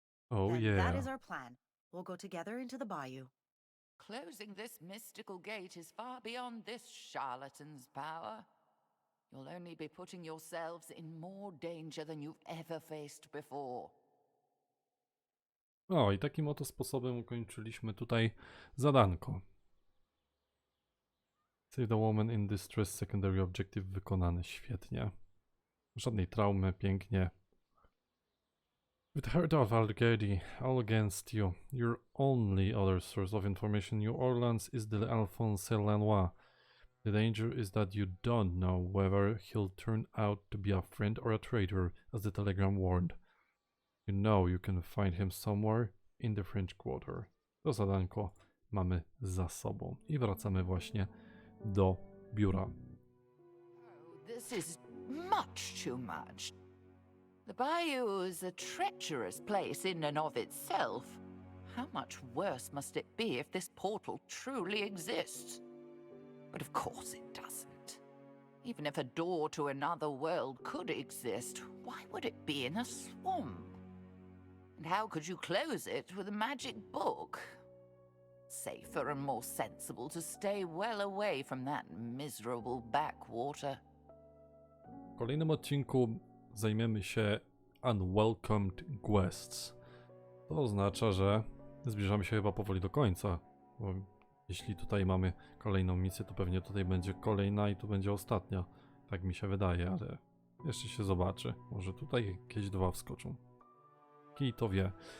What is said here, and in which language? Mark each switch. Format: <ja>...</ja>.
<en>Oh Then yeah. that is our plan. We'll go together into the bayou. Closing this mystical gate is far beyond this charlatan's power. You'll only be putting yourselves in more danger than you've ever faced before.</en> <pl>O, i takim oto sposobem ukończyliśmy tutaj zadanko.</pl> <en>Save the woman in distress, secondary objective</en> <pl>wykonany, świetnie. Żadnej traumy, pięknie.</pl> <en>With Herd of Algedi all against you, your only other source of information in New Orleans is the Alphonse Lanois. The danger is that you don't know whether he'll turn out to be a friend or a traitor, as the telegram warned. You know you can find him somewhere in the French Quarter.</en> <pl>To zadanko mamy za sobą i wracamy właśnie do biura.</pl> <en>Oh, this is much too much. The bayou is a treacherous place in and of itself. How much worse must it be if this portal truly exists? But of course it doesn't. Even if a door to another world could exist, why would it be in a swamp? And how could you close it with a magic book? Safer and more sensible to stay well away from that miserable backwater.</en> <pl>W kolejnym odcinku zajmiemy się Unwelcomed Guests. To oznacza, że zbliżamy się chyba powoli do końca. Bo jeśli tutaj mamy kolejną misję, to pewnie tutaj będzie kolejna i tu będzie ostatnia. Tak mi się wydaje, ale jeszcze się zobaczy. Może tutaj jakieś dwa wskoczą. Kij to wie.</pl>